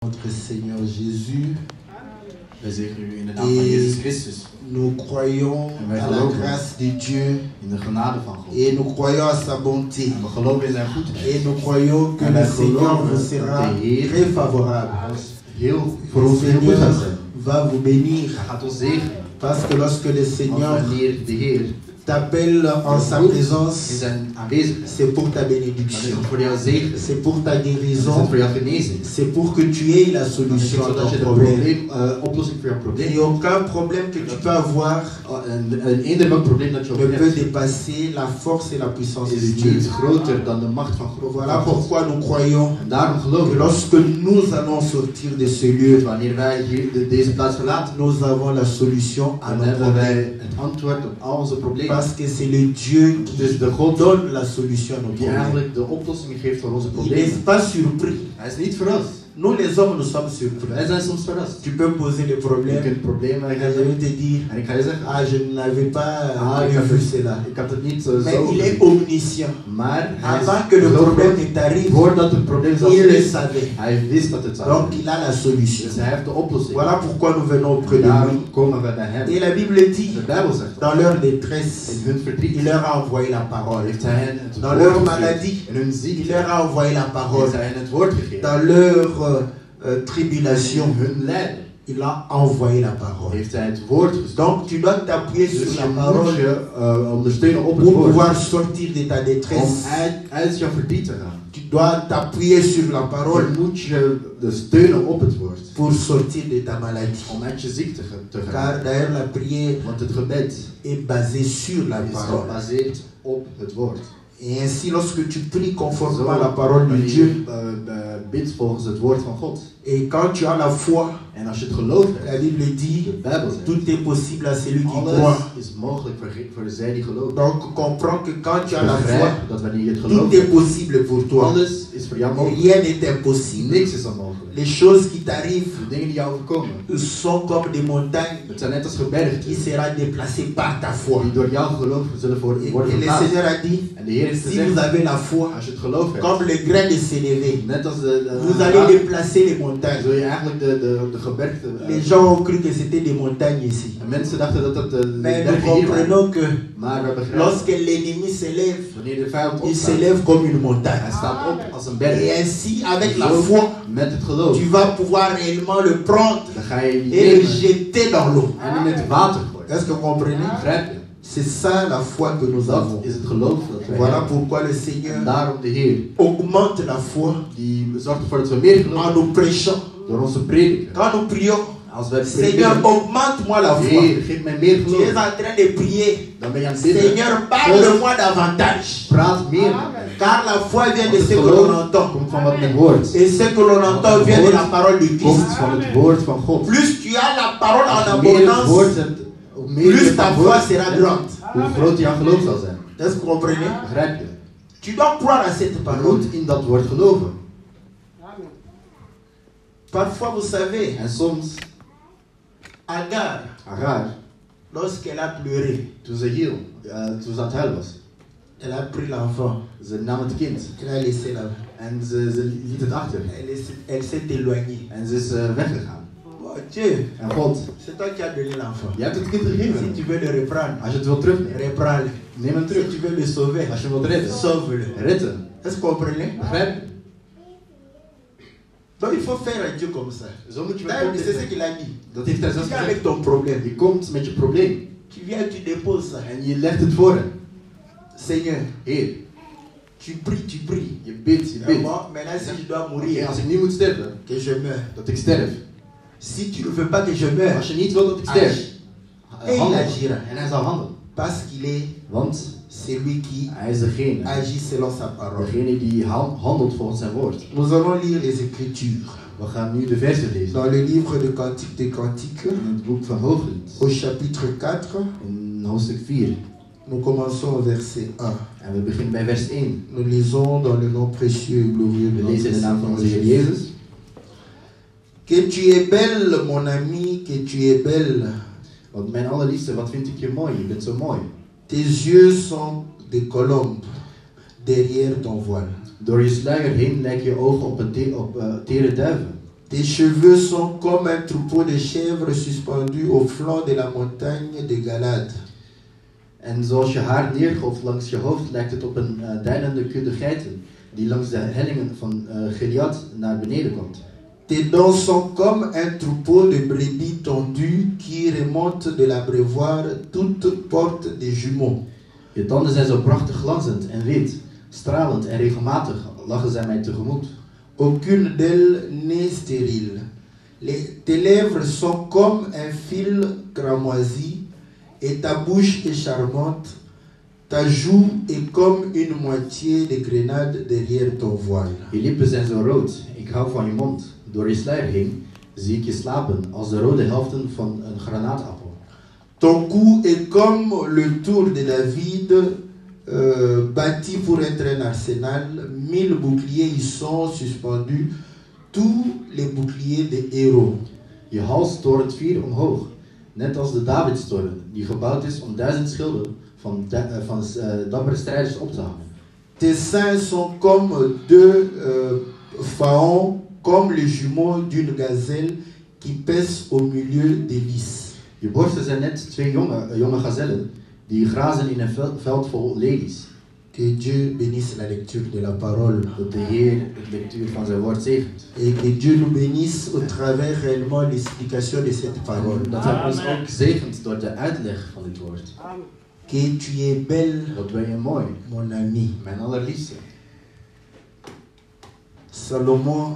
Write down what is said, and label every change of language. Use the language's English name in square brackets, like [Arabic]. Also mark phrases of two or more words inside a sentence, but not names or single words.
[French] Notre Seigneur Jésus. [Dutch] Wij zeggen u in de naam van Jezus Christus. [French] Nous croyons à la grâce de Dieu. [Dutch] In de genade van God. [French] Et nous croyons à sa bonté. [Dutch] En we geloven in zijn goedheid. [French] Et nous croyons que le Seigneur vous sera très favorable. [Dutch] Heel voor ons heel goed gaat zijn. [French] Va vous bénir. [Dutch] Hij gaat ons zegenen. [French] Parce que lorsque le Seigneur [Dutch] Wanneer de Heer [French] t'appelle en sa présence, [Dutch] in zijn aanwezigheid, [French] c'est pour ta [Dutch] dan is [French] bénédiction. [Dutch] het voor jouw zegen. [French] C'est pour ta [Dutch] Dan is [French] guérison. [Dutch] het voor jouw genezing. [French] C'est pour que tu aies la solution à [Dutch] Zodat je [French] ton [Dutch] de [French] problème. [Dutch] oplossing voor jouw probleem. [French] Et aucun problème que tu peux avoir [Dutch] Eender welk probleem dat je ook [French] ne peut [Dutch] hebt, [French] dépasser la force et la puissance de [Dutch] is [French] Dieu. [Dutch] niet groter dan de macht van God. [French] Voilà pourquoi nous croyons [Dutch] En daarom geloven [French] que [Dutch] we [French] lorsque nous allons sortir de ce lieu, [Dutch] wanneer wij hier deze plaats verlaten, [French] nous avons la solution à [Dutch] dan [French] nos [Dutch] hebben wij [French] problèmes. [Dutch] het antwoord op al onze problemen. [French] Parce que c'est le Dieu [Dutch] Dus [French] qui [Dutch] de God [French] donne la solution à nos [Dutch] die [French] problèmes. [Dutch] eigenlijk de oplossing geeft voor onze [French] Il [Dutch] problemen. [French] n'est pas surpris. [Dutch] Hij is niet verrast. [French] Nous les hommes, nous sommes surpris. [Dutch] Wij zijn soms verrast. [French] Tu peux poser les [Dutch] Je [French] problèmes [Dutch] kunt problemen [French] et je [Dutch] hebben. [French] vais te dire, [Dutch] En ik ga je zeggen, [French] ah je n'avais pas [Dutch] ik [French] vu cela. [Dutch] had het niet [French] Mais [Dutch] zo [French] il est [Dutch] gezien. [French] omniscient. [Dutch] Maar hij [French] Avant [Dutch] is [French] que le problème [Dutch] gelovig. [French] ne t'arrive, [Dutch] Voordat het probleem zou [French] il le [Dutch] zijn, [French] savait. [Dutch] hij wist dat het zou [French] Donc [Dutch] zijn. [French] il a la solution. [Dutch] Dus hij heeft de oplossing. [French] Voilà pourquoi nous venons auprès de lui. [Dutch] Daarom komen we bij hem. [French] Et la Bible dit, [Dutch] De Bijbel zegt dat. [French] dans leur détresse, [Dutch] In hun verdriet [French] il leur a envoyé la parole. [Dutch] heeft hij hen het [French] Dans [Dutch] woord [French] leur [Dutch] gegeven. [French] maladie, [Dutch] In hun [French] il [Dutch] ziekte [French] leur a envoyé la parole. [Dutch] heeft hij hen het woord gegeven. [French] Dans leur [Dutch] In [French] tribulation, [Dutch] hun lijden [French] il a envoyé la parole. [Dutch] heeft hij het woord gestuurd. [French] Donc tu dois t'appuyer [Dutch] Dus [French] sur [Dutch] je [French] la [Dutch] moet [French] parole [Dutch] je ondersteunen op het [French] pour [Dutch] woord. [French] pouvoir sortir de ta [Dutch] Om [French] détresse. [Dutch] uit jouw verdriet te gaan. [French] Tu dois t'appuyer sur la parole [Dutch] Dan moet je de steunen op het woord. [French] pour sortir de ta maladie. [Dutch] Om uit je ziekte te gaan. [French] Car d'ailleurs la prière [Dutch] Want het gebed [French] est basée sur la [Dutch] is [French] parole. [Dutch] gebaseerd op het woord. [French] Et ainsi lorsque tu pries conformément à la parole de Dieu, [Dutch] Bidt volgens het woord van God. [French] et quand tu as la foi, [Dutch] En als je het geloof [French] la [Dutch] hebt, [French] Bible [Dutch] de [French] dit, [Dutch] Bijbel zegt, [French] tout est possible à celui qui [Dutch] alles [French] croit. [Dutch] is mogelijk voor zij die geloven. [French] Donc comprends que quand tu as la foi, [Dutch] Begrijp dat wanneer je het [French] tout [Dutch] gelooft, [French] est possible pour toi. [Dutch] alles is voor jou mogelijk. [French] Rien n'est impossible. [Dutch] Niks is onmogelijk. [French] Les choses qui t'arrivent [Dutch] De dingen die jou overkomen, [French] sont comme des montagnes [Dutch] het zijn net als gebergten [French] qui seront déplacées par ta foi. [Dutch] die door jouw geloof zullen [French] Et, [Dutch] worden [French] et le [Dutch] verplaatst. [French] Seigneur a dit, [Dutch] En de Heer heeft [French] si vous [Dutch] gezegd, [French] avez la foi, [Dutch] als je het geloof hebt, [French] comme le grain de sénévé, [Dutch] net als [French] vous allez déplacer les montagnes. [Dutch] zul je eigenlijk de gebergten. [French] Les gens ont cru que c'était des montagnes ici. [Dutch] En mensen dachten dat dat de [French] Mais nous [Dutch] bergen hier waren. [French] comprenons que [Dutch] Maar we begrijpen, [French] lorsque l'ennemi s'élève, [Dutch] wanneer de vijand [French] il [Dutch] opstaat, [French] s'élève comme une [Dutch] hij [French] montagne. [Dutch] staat op als een [French] Et [Dutch] berg. [French] ainsi, avec la [Dutch] Zo, [French] foi, [Dutch] met het geloof, [French] tu vas pouvoir réellement le prendre [Dutch] dan ga je die [French] et le [Dutch] nemen [French] jeter dans l'eau. [Dutch] en in het water gooien. [French] Est-ce que vous comprenez? [Dutch] Begrijp je? [French] C'est ça la foi que nous [Dutch] Dat [French] avons. [Dutch] is het geloof dat wij [French] Voilà [Dutch] hebben. [French] pourquoi le [Dutch] En [French] Seigneur [Dutch] daarom de Heer, [French] augmente la foi [Dutch] die zorgt ervoor dat we meer [French] en [Dutch] geloven [French] nous prêchant. [Dutch] door onze prediken. [French] Quand nous prions, [Dutch] Als wij [French] Seigneur, [Dutch] prediken, [French] augmente-moi la foi. [Dutch] Heer, geef mij meer [French] Tu es [Dutch] geloof. [French] en train de prier. [Dutch] Dan ben je aan het bidden. [French] Seigneur, parle-moi davantage. [Dutch] Praat meer met mij. [French] Car la foi vient de [Dutch] Want [French] ce [Dutch] het [French] que l'on [Dutch] geloof [French] entend. [Dutch] komt van wat men hoort. [French] Et ce que l'on entend vient de la parole de [Dutch] Komt [French] Christ. [Dutch] van het woord van God. [French] Plus tu as la parole en [Dutch] Als je meer het woord [French] abondance, [Dutch] hebt, hoe meer je [French] plus ta [Dutch] van [French] foi [Dutch] woord [French] sera [Dutch] hebt, [French] grande. [Dutch] hoe groot jouw geloof zal zijn. [French] Est-ce que vous comprenez? [Dutch] Begrijp je? [French] Tu dois croire à cette [Dutch] Je [French] parole. [Dutch] moet in dat woord geloven. [French] Parfois, vous savez, [Dutch] En soms, [French] Agar, [Dutch] Agar, [French] lorsqu'elle a pleuré, [Dutch] toen ze hiel, toen ze aan het huilen was, [French] elle a pris l'enfant, [Dutch] ze nam het kind [French] elle a laissé là. [Dutch] en ze liet het achter. [French] Elle s'est éloignée. [Dutch] En ze is weggegaan. [French] Oh Dieu, [Dutch] En God, [French] c'est toi qui as donné l'enfant. [Dutch] je hebt het kind [French] Si [Dutch] gegeven. [French] tu veux le reprendre, [Dutch] Als je het wilt terugnemen, [French] reprends-le. [Dutch] neem hem [French] Si [Dutch] terug. [French] tu veux le sauver, [Dutch] Als je hem wilt redden, [French] sauve-le. [Dutch] red hem. [French] Est-ce que vous comprenez? [Dutch] Begrijp je? [French] Donc il faut faire un Dieu comme ça. [Dutch] Zo moet je met [French] D'ailleurs, [Dutch] God [French] c'est ce [Dutch] leven. [French] qu'il a dit. [Dutch] Dat heeft hij [French] Tu [Dutch] zelfs [French] viens [Dutch] gezegd. [French] avec ton problème. [Dutch] Je komt met je probleem [French] Tu viens, tu déposes ça. [Dutch] en je legt het voor hem. [French] Seigneur, [Dutch] Heer, [French] tu pries, tu pries. [Dutch] je bidt, je [French] Et [Dutch] bidt. [French] moi, maintenant, si je dois [Dutch] En [French] mourir, [Dutch] als ik nu moet sterven, [French] que je meurs. [Dutch] dat ik sterf. [French] Si tu ne veux pas que je meure, [Dutch] Als je niet wilt dat ik sterf, [French] et il [Dutch] handel. [French] agira. [Dutch] En hij zal handelen. [French] Parce qu'il est [Dutch] Want [French] celui qui [Dutch] hij is degene, [French] agit selon sa parole. [Dutch] degene die handelt volgens zijn woord. [French] Nous allons lire les Écritures. [Dutch] We gaan nu de versen lezen. [French] Dans le livre de Cantique des Cantiques, [Dutch] In het boek van Hooglied, [French] au chapitre 4, [Dutch] in hoofdstuk 4. [French] nous commençons au verset 1. [Dutch] En we beginnen bij vers 1. [French] Nous lisons dans le nom précieux et glorieux de [Dutch] We [French] notre [Dutch] lezen in de naam van [French] Seigneur [Dutch] onze Heer [French] Jésus. [Dutch] Jezus. [French] Que tu es belle, mon ami, que tu es belle. [Dutch] Want mijn allerliefste, wat vind ik je mooi? Je bent zo mooi. [French] Tes yeux sont des colombes derrière ton voile. [Dutch] Door je sluier heen lijken je ogen op tere duiven. [French] Tes cheveux sont comme un troupeau de chèvres suspendus au flanc de la montagne de Galade. [Dutch] En zoals je haar neergolft langs je hoofd, lijkt het op een deinende kudde geiten die langs de hellingen van Gilead naar beneden komt. [French] Tes dents sont comme un troupeau de brebis tondues qui remontent de l'abreuvoir toutes portes des jumeaux. [Dutch] Je tanden zijn zo prachtig glanzend en wit, stralend en regelmatig lachen zij mij tegemoet. [French] Aucune d'elles n'est stérile. Tes lèvres sont comme un fil cramoisi et ta bouche est charmante. Ta joue est comme une moitié de grenade derrière ton voile. [Dutch] Je lippen zijn zo rood, ik hou van je mond. Door je sluier heen zie ik je slapen als de rode helften van een granaatappel. [French] Ton cou est comme le tour de David, bâti pour être un arsenal. 1000 boucliers y sont suspendus, tous les boucliers des héros. [Dutch] Je hals torent 4 omhoog, net als de Davidstoren, die gebouwd is om 1000 schilden van dappere strijders op te hangen. [French] Tes seins sont comme deux faons, comme les jumeaux d'une gazelle qui pèsent au milieu des lys. [Dutch] Je borsten zijn net 2 jonge gazellen die grazen in een veld vol lelies. [French] Que Dieu bénisse la lecture de la parole. [Dutch] Dat de Heer de lectuur van zijn woord zegent. [French] Et que Dieu nous bénisse au travers réellement l'explication de cette parole. [Dutch] Dat hij ons ook zegent door de uitleg van dit woord. [French] Que tu es belle, [Dutch] Wat ben je mooi, [French] mon ami. [Dutch] mijn allerliefste. [French] Salomon,